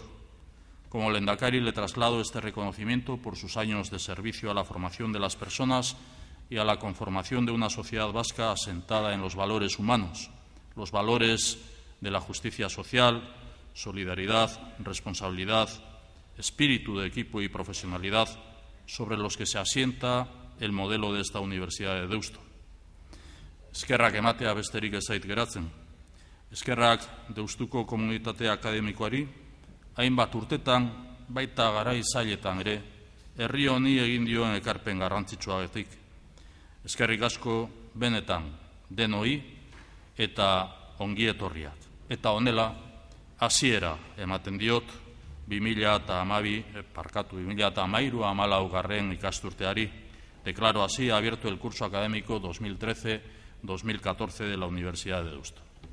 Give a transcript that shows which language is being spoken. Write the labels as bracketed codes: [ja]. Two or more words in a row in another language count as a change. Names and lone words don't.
[es] Como lehendakari le traslado este reconocimiento por sus años de servicio a la formación de las personas y a la conformación de una sociedad vasca asentada en los valores humanos, los valores de la justicia social, solidaridad, responsabilidad, espíritu de equipo y profesionalidad sobre los que se asienta el modelo de esta Universidad de Deusto. [eu] Eskerrak ematea besterik ez zait geratzen. Eskerrak Deustuko komunitate akademikoari, hainbat urtetan, baita garai zailetan ere, herri honi egin dioen ekarpen garrantzitsuagatik. Eskerrik asko benetan denoi eta ongietorriak. Eta honela, hasiera ematen diot 2013-2014 ikasturteari. [es] Declaro así abierto el curso académico 2013-2014 de la Universidad de Deusto.